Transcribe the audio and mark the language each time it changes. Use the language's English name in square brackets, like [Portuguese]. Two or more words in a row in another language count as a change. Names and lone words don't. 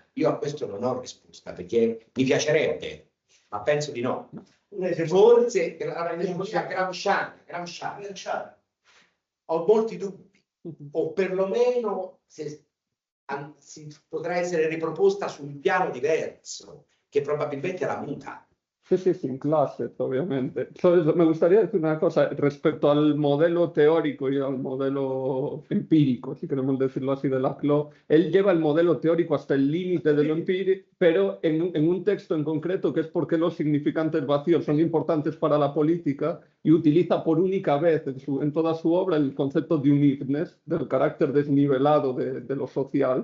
[Italian] Io a questo non ho risposta, perché mi piacerebbe, ma penso di no. Forse l'egemonia gramsciana. Ho molti dubbi, o perlomeno si potrà essere riproposta su un piano diverso, che probabilmente la muta. [Spanish] Sí, sin clases, obviamente. Me gustaría decir una cosa respecto al modelo teórico y al modelo empírico, si queremos decirlo así, de Laclau. Él lleva el modelo teórico hasta el límite de lo empírico, pero en un texto en concreto, que es por qué los significantes vacíos son importantes para la política, y utiliza por única vez en toda su obra el concepto de uniqueness, del carácter desnivelado de lo social.